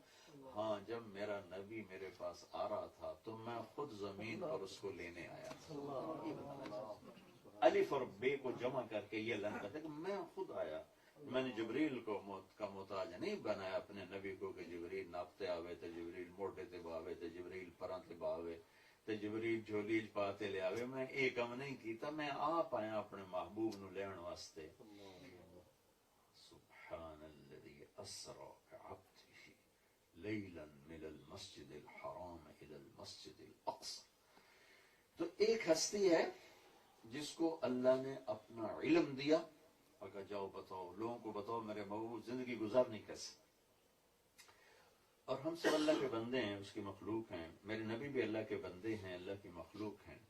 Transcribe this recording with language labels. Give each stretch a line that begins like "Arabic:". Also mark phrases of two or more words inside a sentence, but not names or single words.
Urdu: ہاں، جب میرا نبی میرے پاس آ رہا تھا تو میں خود زمین پر اس کو لینے آیا تھا. الف اور بے کو جمع کر کے یہ اللہ کہتا ہے کہ میں خود آیا. میں نے جبریل کو کا محتاج نہیں بنایا اپنے نبی کو
Punjabi: کہ جبریل ناپتے آوے تے جبریل موٹے تے باوے تے جبریل پراں تے باوے تے جبریل جھولی پاتے لے آوے. میں ایک کم نہیں کیتا، میں آپ آیا اپنے محبوب نو لین واسطے.
Arabic: سبحان الذی اسری بعبدہ لیلا من المسجد الحرام الى المسجد الاقصى.
Urdu: تو ایک ہستی ہے جس کو اللہ نے اپنا علم دیا، اگر جاؤ بتاؤ لوگوں کو، بتاؤ میرے محبوب زندگی گزارنی کیسے. اور ہم سب اللہ کے بندے ہیں، اس کی مخلوق ہیں، میرے نبی بھی اللہ کے بندے ہیں، اللہ کی مخلوق ہیں.